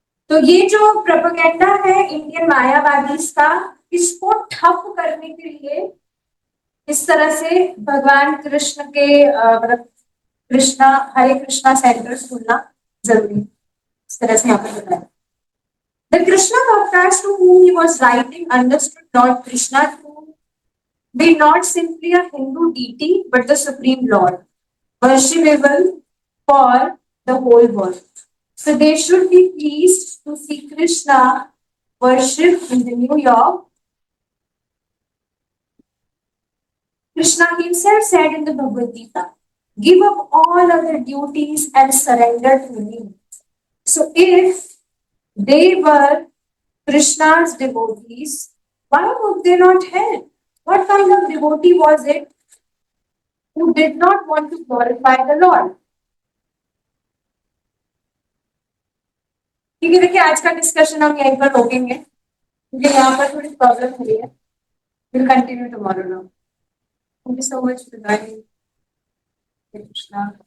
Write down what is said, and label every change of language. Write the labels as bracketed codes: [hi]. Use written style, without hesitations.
[hi] तो ये जो प्रोपेगेंडा है इंडियन मायावादी का, इसको ठप करने के लिए इस तरह से भगवान कृष्ण के मतलब कृष्णा, हरे कृष्णा सेंटर्स खुलना जरूरी, इस तरह से यहाँ पर बताया। [en] The Krishna bhaktas to whom he was writing understood Lord Krishna to be not simply a Hindu deity but the supreme Lord, worshipable for the whole world. So they should be pleased to see Krishna worshipped in the New York. Krishna himself said in the Bhagavad Gita, "Give up all other duties and surrender to me." So if they were Krishna's devotees, why would they not help? What kind of devotee was it who did not want to glorify the Lord? [hi] ठीक है, देखिए आज का discussion हम यहीं पर रोकेंगे क्योंकि यहाँ पर थोड़ी प्रॉब्लम हुई है। [en] Will continue tomorrow now. Thank you so much for joining. Krishna.